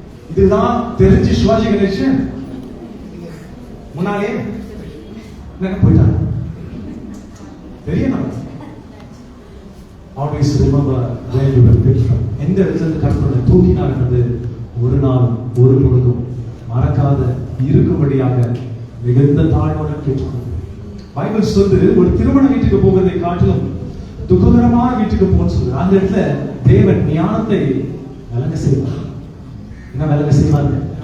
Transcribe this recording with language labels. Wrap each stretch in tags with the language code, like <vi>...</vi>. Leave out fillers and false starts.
<ta>இதுதான் தெரிஞ்சு சிவாஜி கணேசன் முன்னாலே போயிட்டாங்க. தெரியணும்.</ta> <en>Always remember where you were picked from.</en> <ta>எந்த இடத்துல இருந்து கர்த்தரை தூக்கினார் என்பது ஒரு நாள் ஒரு பொழுதும் மறக்காத இருக்கும்படியாக மிகுந்த தாழ்வோடு கேட்டுக்கொண்டு பைபிள் சொல்லுது, ஒரு திருமண வீட்டுக்கு போவதை காட்டிலும் துக்ககரமான வீட்டுக்கு போன்னு சொல்லுது. அந்த இடத்துல தேவன் ஞானத்தை விளங்க செய்வார். என்ன விளங்க செய்வாங்க?</ta>